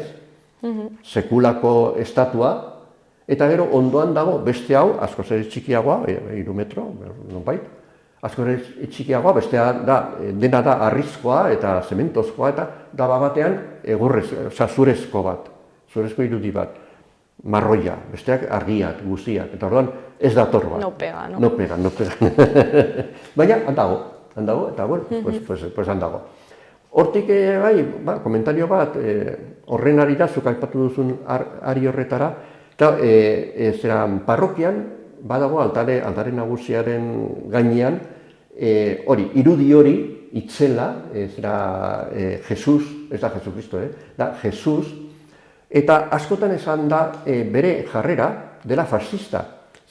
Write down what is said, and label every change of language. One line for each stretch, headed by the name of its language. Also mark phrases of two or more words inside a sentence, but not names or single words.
Basque: Sekulako estatua, eta gero ondoan dago beste hau, askoz ere txikiagoa, 3 metro, nonbait, askoz ere txikiagoa, bestea dena da harrizkoa eta zementozkoa, eta da batean zurezko bat, zurezko irudi bat, marroia, besteak argiak, guztiak, eta orduan ez dator bat.
Spanish: No pega. No pega.
Basque: Baina, han dago, eta bueno, pues han dago. Hortik, bai, komentario bat, horren arira, zuk aipatu duzun ari horretara, eta parrokian, badago altare nagusiaren gainean, irudi hori, itzela, Jesus, ez da Jesucristo, da Jesus, eta askotan esan da bere jarrera dela fascista.